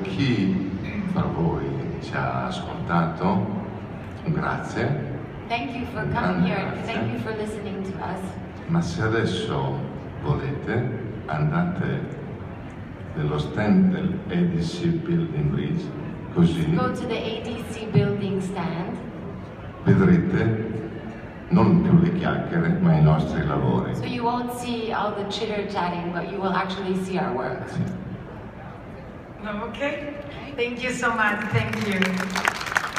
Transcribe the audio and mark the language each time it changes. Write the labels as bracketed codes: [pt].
[it] Per chi fra voi ci ha ascoltato, grazie. [en] Thank you for coming here. Thank you for listening to us. [it] Ma se adesso volete, andate nello stand del ADC Building Bridge, così [en] Go to the ADC building stand. [it] vedrete non più le chiacchiere, ma i nostri lavori. [en] So you won't see all the chitter-chatting, but you will actually see our work. [it] Sì. [en] Okay, thank you so much. Thank you.